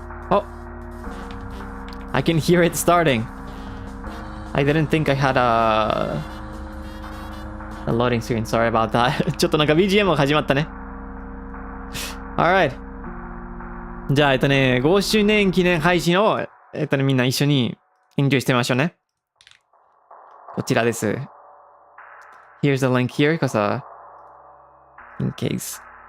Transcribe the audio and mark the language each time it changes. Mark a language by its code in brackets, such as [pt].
[en] Oh, I can hear it starting. I didn't think I had a loading screen. Sorry about that. [ja] ちょっとなんか BGM が始まったね。 [en] Alright. [ja] じゃあ5周年記念配信をみんな一緒にエンジョイしてみましょうね。こちらです。 [en] Here's the link here, because in case